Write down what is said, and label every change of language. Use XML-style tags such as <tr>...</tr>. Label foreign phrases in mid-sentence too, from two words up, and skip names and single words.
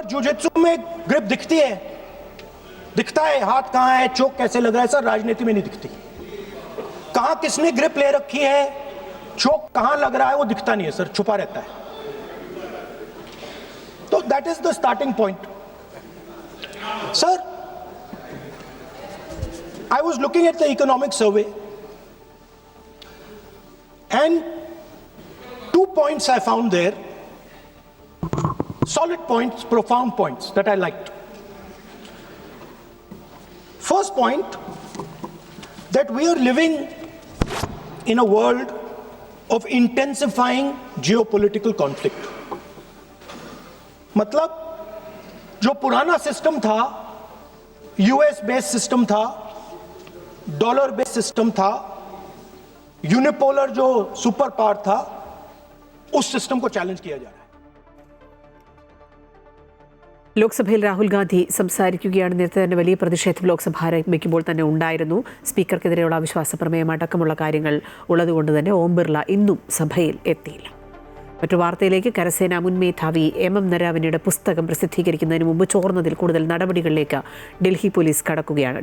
<hi>जुजित्सु में ग्रिप दिखती है, दिखता है हाथ कहां है, चोक कैसे लग रहा है. सर राजनीति में नहीं दिखती. कहां किसने ग्रिप ले रखी है, चोक कहां लग रहा है, वो दिखता नहीं है सर, छुपा रहता है.</hi> <en>तो that is the starting point. sir I was looking at the economic survey and 2 points I found there, solid points, profound points that I liked. First point, that we are living in a world of intensifying geopolitical conflict.</en> <hi>मतलब जो पुराना सिस्टम था,</hi> <en>US based system</en> <hi>था,</hi> <en>dollar based system</en> <hi>था, यूनिपोलर जो</hi> <en>super power</en> <hi>था, उस सिस्टम को चैलेंज किया जा रहा है.</hi> <ml>ലോക്സഭയിൽ രാഹുൽ ഗാന്ധി സംസാരിക്കുകയാണ്. നേരത്തെ തന്നെ വലിയ പ്രതിഷേധം ലോക്സഭ ആരംഭിക്കുമ്പോൾ തന്നെ ഉണ്ടായിരുന്നു. സ്പീക്കർക്കെതിരെയുള്ള അവിശ്വാസ പ്രമേയം അടക്കമുള്ള കാര്യങ്ങൾ ഉള്ളതുകൊണ്ട് തന്നെ ഓം ബിർള ഇന്നും സഭയിൽ എത്തിയില്ല. മറ്റു വാർത്തയിലേക്ക്. കരസേന മുൻ മേധാവി MM നരാവനെയുടെ പുസ്തകം പ്രസിദ്ധീകരിക്കുന്നതിന് മുമ്പ് ചോർന്നതിൽ കൂടുതൽ നടപടികളിലേക്ക് ഡൽഹി പോലീസ് കടക്കുകയാണ്.</ml>